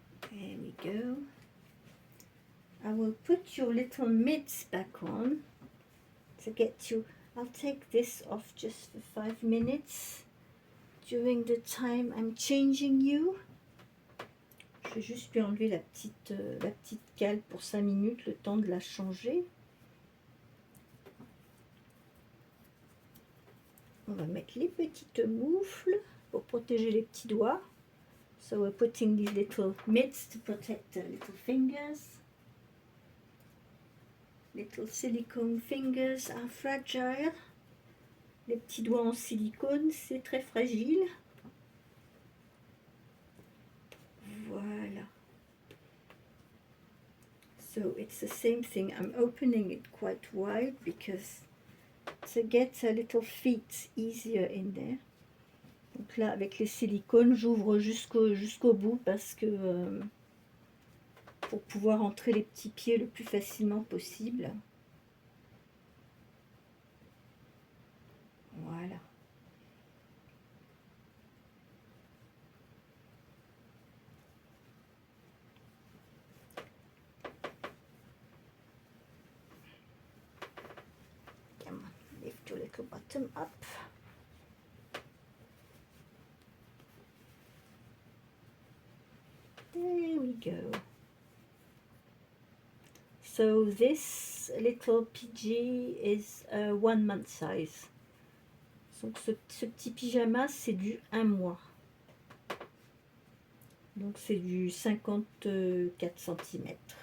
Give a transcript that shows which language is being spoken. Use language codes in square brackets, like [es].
[en] There we go. I will put your little mitts back on to get you. I'll take this off just for 5 minutes during the time I'm changing you. [fr] Je vais juste lui enlever la petite cale pour 5 minutes, le temps de la changer. On va mettre les petites moufles pour protéger les petits doigts. [en] So we're putting these little mitts to protect the little fingers. Little silicone fingers are fragile. [fr] Les petits doigts en silicone, c'est très fragile. Voilà. [en] So it's the same thing. I'm opening it quite wide because to get a little feet easier in there. [fr] Donc là, avec les silicones, j'ouvre jusqu'au bout parce que pour pouvoir entrer les petits pieds le plus facilement possible. Voilà. [en] Come on, lift your little bottom up. There we go. So this little PG is a 1 month size. [fr] Donc ce petit pyjama, c'est du 1 mois. Donc c'est du 54 cm.